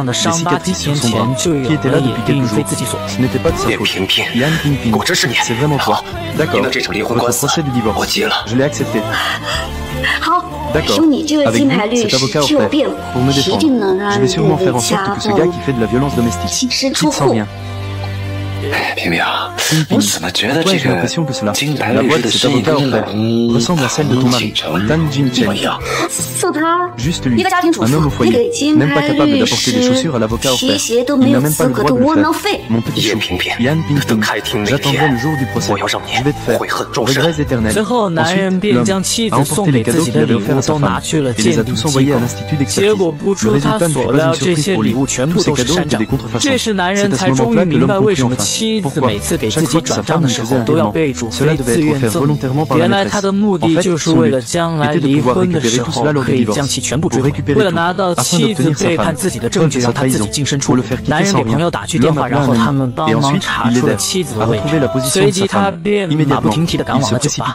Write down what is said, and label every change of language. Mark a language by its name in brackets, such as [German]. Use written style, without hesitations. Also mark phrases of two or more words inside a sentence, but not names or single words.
[French] Les cicatrices sur son bras, qui étaient là depuis quelques jours. Ce n'était pas de sa faute. Yan Pingping, c'est vraiment toi. D'accord, votre procès de divorce, je l'ai accepté. D'accord, avec vous, cet avocat offert, pour me défendre, je vais sûrement faire en sorte que ce gars qui fait de la violence domestique quitte sans rien. [Chinese] 平平，我怎么觉得这个金牌律师的声音跟老公 [French] ressemble à celle de ton mari, Tan Jin Chen. Juste lui, un homme au foyer, même pas capable d'apporter des chaussures à l'avocat offert. Il n'a même pas le droit de le faire. Mon petit chou, Yan Pingping, j'attendrai le jour du procès. Je vais te faire regrets éternels. Ensuite, l'homme a emporté les cadeaux qu'il avait offerts à sa femme et les a tous envoyés à l'institut d'expertise. Le résultat ne fut pas une surprise pour lui. Tous ces cadeaux étaient des contrefaçons. C'est à ce moment-là que l'homme comprit enfin. [Chinese] 妻子每次给自己转账的时候都要备注非自愿赠与，原来他的目的就是为了将来离婚的时候可以将其全部追回。为了拿到妻子背叛自己的证据，让他自己净身出户，男人给朋友打去电话，然后他们帮忙查出了妻子的位置，随即他便马不停蹄地赶往了酒吧。